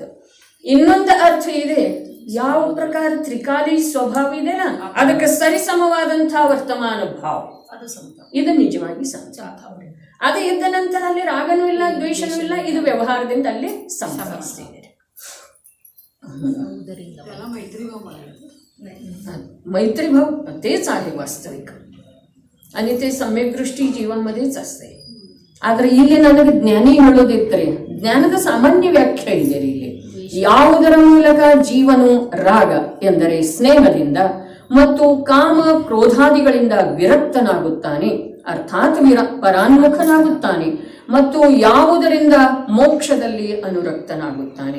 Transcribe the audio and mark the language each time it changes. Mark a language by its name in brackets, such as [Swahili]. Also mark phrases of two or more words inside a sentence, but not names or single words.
[Kannada] ಇನ್ನೊಂದು ಅರ್ಥ ಇದೆ, ಯಾವ ಪ್ರಕಾರ ತ್ರಿಕಾಲಿ ಸ್ವಭಾವ ಇದೆಯಲ್ಲ ಅದಕ್ಕೆ ಸರಿಸಮವಾದಂತಹ ವರ್ತಮಾನ ಭಾವ, ಇದು ನಿಜವಾಗಿ ಸಮತಾಭಾವ. ಅದು ಇದ್ದ ನಂತರ ಅಲ್ಲಿ ರಾಗನೂ ಇಲ್ಲ ದ್ವೇಷನೂ ಇಲ್ಲ, ಇದು ವ್ಯವಹಾರದಿಂದ ಅಲ್ಲಿ ಸಂಭವಿಸ್ತಿದೆ. [Marathi] मैत्रीभाव तेच आहे वास्तविक आणि ते सम्यक्दृष्टी जीवनमध्येच असते. [Kannada] ಆದ್ರೆ ಇಲ್ಲಿ ನನಗೆ ಜ್ಞಾನಿ ಹೇಳೋದಿತ್ತರೆ ಜ್ಞಾನದ ಸಾಮಾನ್ಯ ವ್ಯಾಖ್ಯೆ ಇದೆ ಇಲ್ಲಿ. ಯಾವುದರ ಮೂಲಕ ಜೀವನು ರಾಗ ಎಂದರೆ ಸ್ನೇಹದಿಂದ ಮತ್ತು ಕಾಮ ಕ್ರೋಧಾದಿಗಳಿಂದ ವಿರಕ್ತನಾಗುತ್ತಾನೆ, ಅರ್ಥಾತ್ ಪರಾನ್ಮುಖನಾಗುತ್ತಾನೆ, ಮತ್ತು ಯಾವುದರಿಂದ ಮೋಕ್ಷದಲ್ಲಿ ಅನುರಕ್ತನಾಗುತ್ತಾನೆ.